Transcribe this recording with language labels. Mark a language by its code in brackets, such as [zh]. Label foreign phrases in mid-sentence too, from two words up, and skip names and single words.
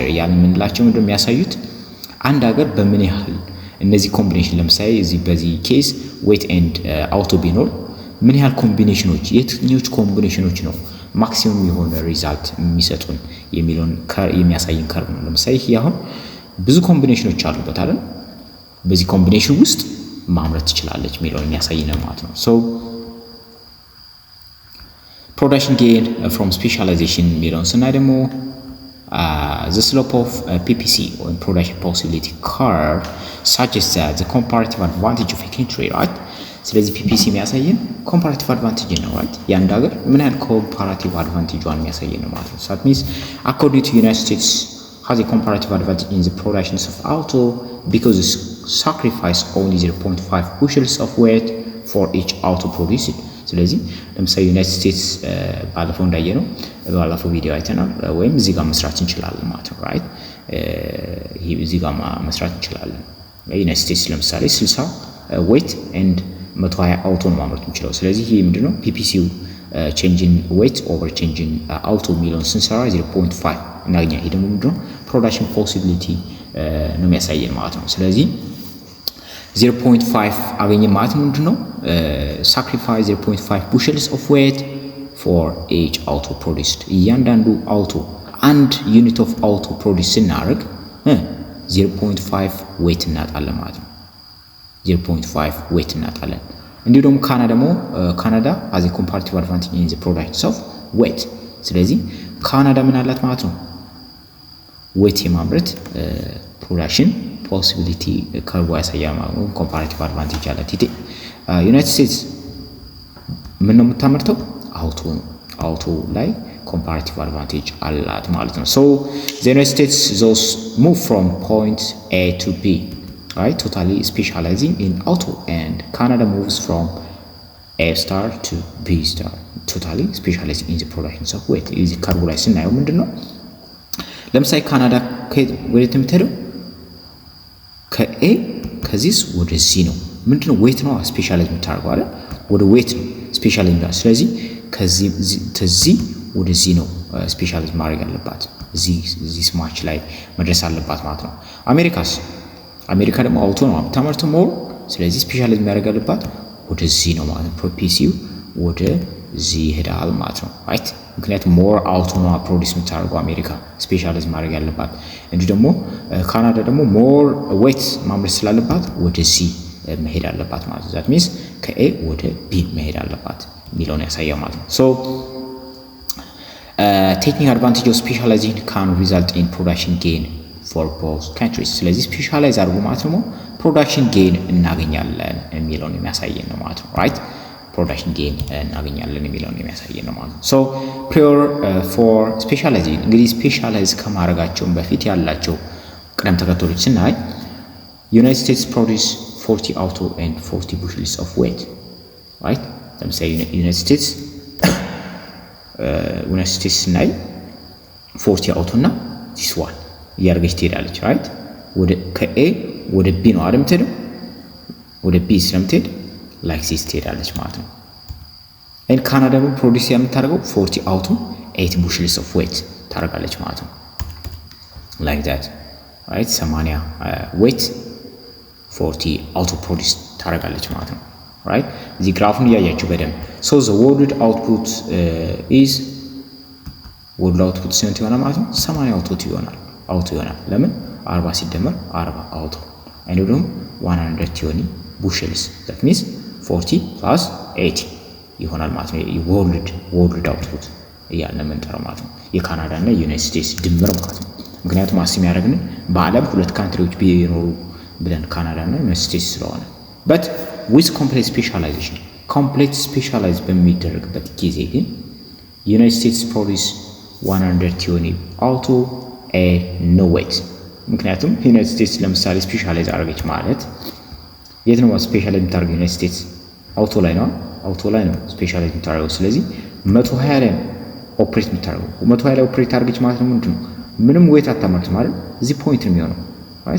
[am] ያን ምንላቸው ምንድነው የሚያሳዩት አንድ ሀገር በምን ያህል እነዚህ ኮምቢኔሽን ለምሳሌ እዚህ በዚህ ኬስ [en] wheat and auto [am] ቢኖር ምን ያህል ኮምቢኔሽኖች የትኞቹ ኮምቢኔሽኖች ነው ማክሲመም የሆነ ሪዛልት የሚሰጡን የሚለውን የሚያሳይን ከርቭ ነው ለምሳሌ ይሄ አሁን ብዙ ኮምቢኔሽኖች አሉበት አይደል በዚህ ኮምቢኔሽን ውስጥ ማምረት ትችላለች የሚለውን የሚያሳይን ማለት ነው so [en] production gain from specialization [am] የሚለውን ስናይ ደግሞ [en] the slope of PPC or production possibility curve suggests that the comparative advantage of a country right [am] ስለዚህ PPC የሚያሳየን [en] comparative advantage ነው right [am] ያንድ ሀገር ምን ያህል [en] comparative advantage [am] ዋን የሚያሳየን ነው ማለት ነው [en] so that means according to United States has a comparative advantage in the production of auto because it sacrifice only 0.5 bushels of weight for each auto produced [am] ስለዚህ ለምሳሌ ዩናይትድ ስቴትስ ባለፈው እንዳየነው ባለፈው ቪዲዮ አይተናል ወይም እዚህ ጋር መስራት እንችላለን ማለት ነው right ይሄ እዚህ ጋር መስራት እንችላለን ዩናይትድ ስቴትስ ለምሳሌ 60 [en] weight and [am] 120 አውቶ ነው ማምረት እንችላለን ስለዚህ ይሄ ምንድነው ፒፒሲው [en] changing weight over changing auto [am] ሚሊዮን ስንሰራ 0.5 እናገኛ ይሄ ደግሞ ምንድነው [en] production possibility [am] ነው የሚያሳየን ማለት ነው ስለዚህ 0.5 አገኘ ማለት ምንድነው [en] sacrifice 0.5 bushels of weight for each auto produced [am] እያንዳንዱ አውቶ አንድ [en] unit of auto produce [am] ስናደርግ 0.5 weight እናጣለን ማለት ነው 0.5 weight እናጣለን እንዲሁ ደግሞ ካናዳ [en] as a comparative advantage in the products of weight [am] ስለዚህ ካናዳ ምን አላት ማለት ነው weight የማምረት [en] production possibility curve [am] ያሳያል ማለት ነው [en] comparative advantage [am] አላት ይሄ ዩናይትድ ስቴትስ ምን ነው የምታመርተው አውቶ ላይ [en] comparative advantage [am] አላት ማለት ነው [en] so the United States those move from point A to B right totally specializing in auto and Canada moves from A star to B star totally specializing in the production of weight is curve [am] ላይ ስናየው ምንድነው ለምሳሌ ካናዳ ወዴት የምትሄደው ከኤ ከዚስ ወደ ሲ ነው ምንድነው ዌት ነው ስፔሻላይዝ የምታደርገው አይደል ወደ ዌት ነው ስፔሻላይዝ ነው ስለዚህ ከዚህ ወደዚህ ነው ስፔሻላይዝ ማድረግ ያለባት እዚህ ስማች ላይ መድረስ አለባት ማለት ነው አሜሪካ ደግሞ አውቶ ነው የምታመርተው ሞር ስለዚህ ስፔሻላይዝ የሚያደርግ ያለባት ወደዚህ ነው ማለት ነው ፕሮፒሲው ወደዚህ ይሄዳል ማለት ነው right ምክንያቱም [en] more auto [am] ነው ፕሮዲዩስ የምታደርገው አሜሪካ ስፔሻላይዝ ማድረግ ያለባት እንጂ ደግሞ ካናዳ ደግሞ [en] more wheat [am] ማምረት ስላለባት ወደዚህ መሄድ አለባት ማለት ነው [en] that means [am] ከኤ ወደ ቢ መሄድ አለባት የሚለውን ያሳያል ማለት ነው so [en] taking advantage of specialization can result in production gain for both countries [am] ስለዚህ ስፔሻላይዝ አድርጎ ማለት ነው [en] production gain [am] እናገኛለን የሚለውን የሚያሳየን ነው ማለት ነው right [en] production gain [am] እናገኛለን የሚለውን የሚያሳየን ነው ማለት ነው። [en] so prior for specialization [am] እንግዲህ ስፔሻላይዝ ከማድረጋቸውን በፊት ያላቸው ቅደም ተከተሎች ስናይ ዩናይትድ ስቴትስ [en] produce 40 auto and 40 bushels of wheat [am] right ለምሳሌ ዩናይትድ ስቴትስ ስናይ 40 auto እና [en] this one [am] እያደረገች ትሄዳለች right ወደ ከኤ ወደ ቢ ነው አይደል የምትሄደው ወደ ቢ ስለምትሄድ [en] like this [am] ትሄዳለች ማለት ነው። ኤንድ ካናዳ ደግሞ ፕሮዲስ የምታደርገው [en] 40 auto 8 bushels of wheat [am] ታደርጋለች ማለት ነው [en] like that right [am] 80 wheat 40 [en] auto produce [am] ታደርጋለች ማለት ነው right እዚህ ግራፉን እያያችሁ በደንብ [en] so the world output is world output [am] ስንት ይሆናል ማለት ነው 80 auto ይሆናል ለምን 40 ሲደመር 40 [en] auto and [am] ደግሞ 120 [en] bushels that means 40 plus 80 [am] ይሆናል ማለት ነው [en] world output [am] እያልን የምንጠራው ማለት ነው የካናዳ እና ዩናይትድ ስቴትስ ድምር ማለት ነው ምክንያቱም አስም ያደረግን በአለም ሁለት ካንትሪዎች ቢኖሩ ብለን ካናዳ እና ዩናይትድ ስቴትስ ስለሆነ [en] but with complete specialize [am] በሚደረግበት ጊዜ ግን ዩናይትድ ስቴትስ [en] produce 120 auto and no wheat [am] ምክንያቱም ዩናይትድ ስቴትስ ለምሳሌ ስፔሻላይዝ አደረገች ማለት የት ነው ስፔሻላይዝ የምታደርገው ዩናይትድ ስቴትስ አውቶ ላይ ነው ስፔሻላይዝ የምታደርገው ስለዚህ 120 ላይ ኦፕሬት የምታደርገው 120 ላይ ኦፕሬት አድርገች ማለት ነው ምንድነው ምንም ዌት አታመርትም ማለት እዚህ ፖይንት ነው የሚሆነው right